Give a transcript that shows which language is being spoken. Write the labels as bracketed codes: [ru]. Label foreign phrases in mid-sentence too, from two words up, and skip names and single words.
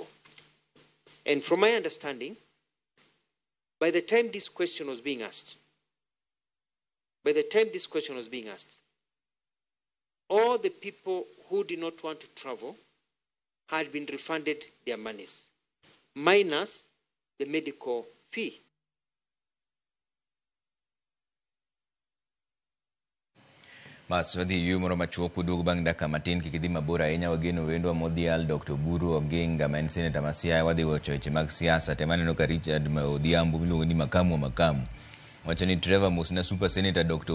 [en] And from my understanding, by the time this question was being asked, all the people who did not want to travel had been refunded their monies, minus the medical fee. [luo] Maswadi yu moro machuok kuduog bang' dakika matin kikidhi mabor ahinya wageno wendwa modhial Dr. Buru Oginga ma en seneta ma Siaya wadhi wacho weche mag siasa tema neno ka Richard Odhiambo miluongo ni Makamu wacho ni Trevor Musna [en] super senator [luo] Dr.